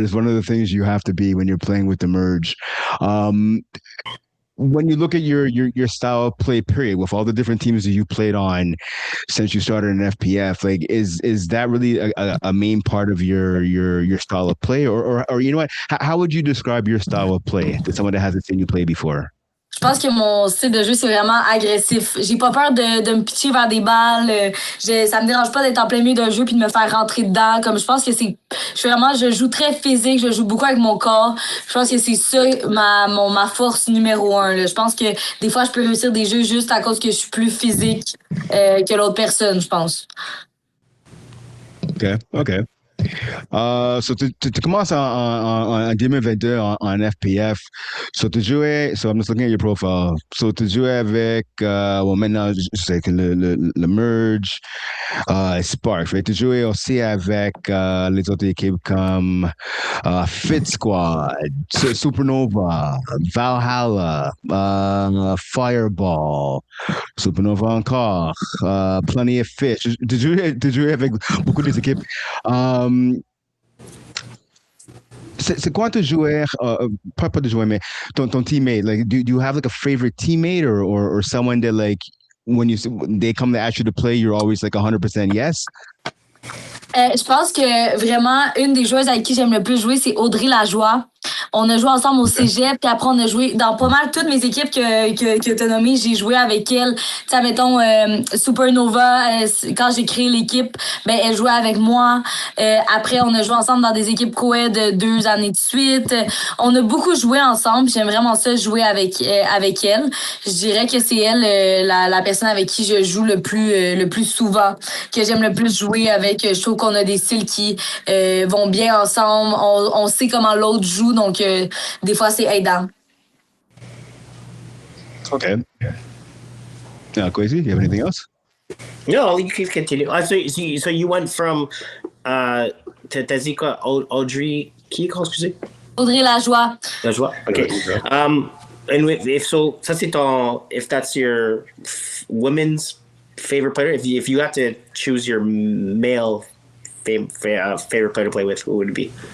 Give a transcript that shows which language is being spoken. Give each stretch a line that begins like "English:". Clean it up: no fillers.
English: It's one of the things you have to be when you're playing with the merge. When you look at your style of play, period, with all the different teams that you played on since you started in FPF, like is that really a main part of your style of play, or you know what? How would you describe your style of play to someone that hasn't seen you play before?
French: Je pense que mon style de jeu, c'est vraiment agressif. J'ai pas peur de me pitcher vers des balles. Ça me dérange pas d'être en plein milieu d'un jeu puis de me faire rentrer dedans. Comme je pense que je joue très physique, je joue beaucoup avec mon corps. Je pense que c'est ça ma force numéro 1. Là. Je pense que des fois, je peux réussir des jeux juste à cause que je suis plus physique que l'autre personne, je pense. OK. So tu commences en 2022 en FPF.
English: So I'm just looking at your profile.
French: So tu jouais avec, maintenant, je sais que le Merge, Sparks, right? Tu jouais aussi avec les autres équipes comme Fit Squad, Supernova, Valhalla, Fireball, Supernova encore, Plenty of Fish. Tu jouais avec beaucoup des équipes. C'est quoi ton joueur, pas de joueur, mais ton teammate?
English: Like, do you have like a favorite teammate or someone that like when they come to ask you to play, you're always like 100% yes?
French: Je pense que vraiment, une des joueuses avec qui j'aime le plus jouer, c'est Audrey Lajoie. On a joué ensemble au cégep, puis après, on a joué dans pas mal toutes mes équipes que tu as nommées. J'ai joué avec elle. Tu sais, mettons, Supernova, quand j'ai créé l'équipe, ben, elle jouait avec moi. Après, on a joué ensemble dans des équipes co-ed 2 années de suite. On a beaucoup joué ensemble. J'aime vraiment ça, jouer avec elle. Je dirais que c'est elle, la personne avec qui je joue le plus souvent, que j'aime le plus jouer avec. Je trouve qu'on a des styles qui vont bien ensemble. On sait comment l'autre joue, donc des fois, c'est aidant.
English: Okay. Quaysie, do you have anything else? No, you can continue. So you went from
French: t'as dit quoi? Audrey, qui, excusez? Audrey Lajoie.
English: Lajoie, okay. And if that's your women's favorite player, if you had to choose your male favorite player to play with, who would it be?